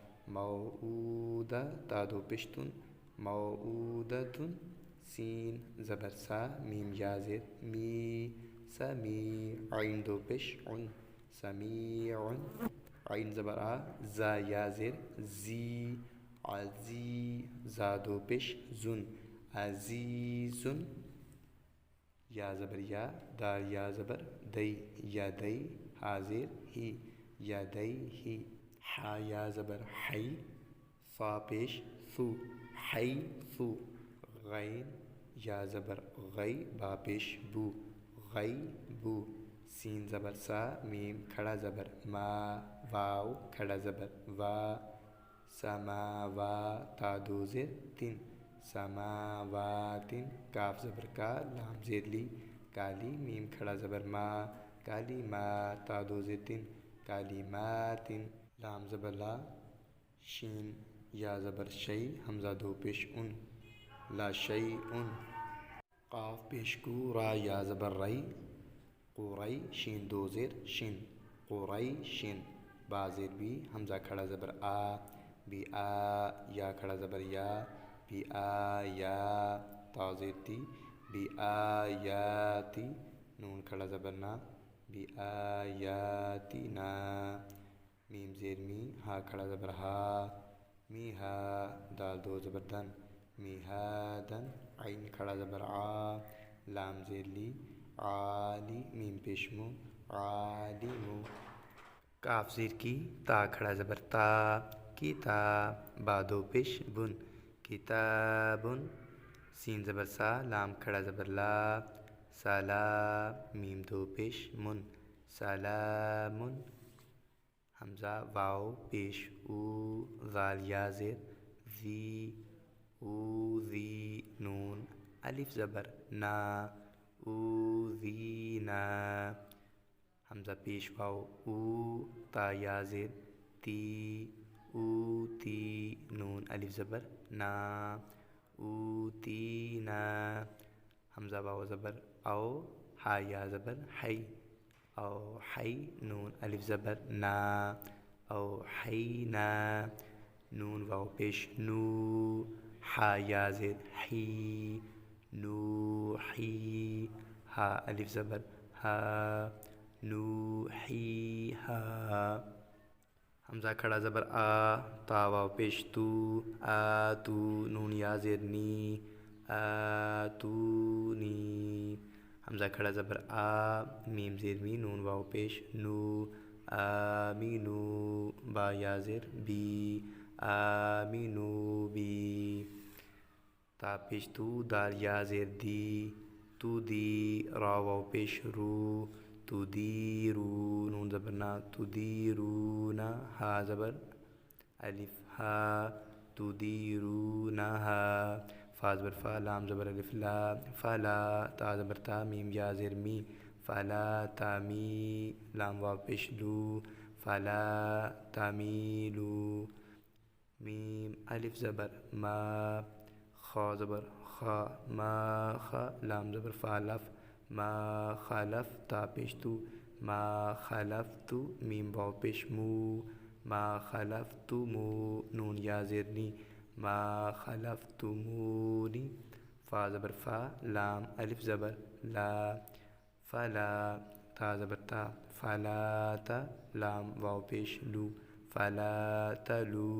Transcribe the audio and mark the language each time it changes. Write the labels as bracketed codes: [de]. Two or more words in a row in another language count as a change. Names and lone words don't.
[ur] موعودہ تا دو پیش تن موعودۃ سین زبر سا میم یا زیر می سمیع عین دو پیش عن سمیع عین زبر آ زا یا زیر زی عزی زا دو پیش زن عزیزن یا زبر یا دال یا زبر دی یا دی حاضر ہی یا دی ہی حا یا زبر حی فا پیش ثو حی ثو غین یا زبر غی با پیش بو غی بو سین زبر سا میم کھڑا زبر ما واو کھڑا زبر وا سماوا تا دو زیر تن سماواتن کاف زبر کا لام زیر لی کالی میم کھڑا زبر ما کالی ما تا دو زیر تن کالیماتن لام زبر لا شین یا زبر شی حمزہ دو پیش ان [ar] لا شیء [ur] قاف پیش کو را یا زبر ری قوری شین دو زیر شن قوری شن با زیر بی حمزہ کھڑا زبر آ بی آ یا کھڑا زبر یا بی آ یا تا زیر تی بی آ یا تی نون کھڑا زبر نا بی آ یا تی نا میم زیر می ہا کھڑا زبر ہا می ہا دال دو زبر دن می ہا دن عین کھڑا زبر آ لام زیر لی عالی میم پیشمو عالمو کاف زیر کی تا کھڑا زبر تا کتا با دو پیش بن کتابن سین زبر سا لام کھڑا زبر لا سالا میم دو پیش من سلامن حمزہ واو پیش او ذال یا زیر ذی او ذی نون الف زبر نا او ذی نا حمزہ پیش واو او تا یا زیر تی او تی نون الف زبر نا او تی نا حمزہ واو زبر او ہا یا زبر حی او حی نون الف زبر نا او حی نا نون واو پیش نو ہا یا زیر حی نو حی ہا الف زبر ہا نو حی ہا حمزہ کھڑا زبر آ تا واو پیش تو آ تو نون یا زیر نی آتونی حمزہ کھڑا زبر آ میم زیر می نون واو پیش نو آمینو، با یا زیر بی، آمینو بی، تا پیش تو، دال یا زیر دی، تو دی، را واو پیش رو، تو دی رو، نون زبر نا، تو دی رو نا، ہا زبر الف ہا، تو دی رو نا ہا، فا زبر فا، لام زبر الف لا، فلا، تا زبر تا، میم یا زیر می، فلا تامی، لام واو پیش لو، فلا تامیلو، میم الف زبر ما، خا زبر خا، ما خا، لام زبر فا لف، ما خلف، تا پیش تو، ما خلفت، میم واو پیش مو، ما خلفتمو، نون یا زیر نی، ما خلفتمونی، فا زبر فا، لام الف زبر لا، فلا، تا زبر تا، فلا تا، لام واو پیش لو، فلا تلو،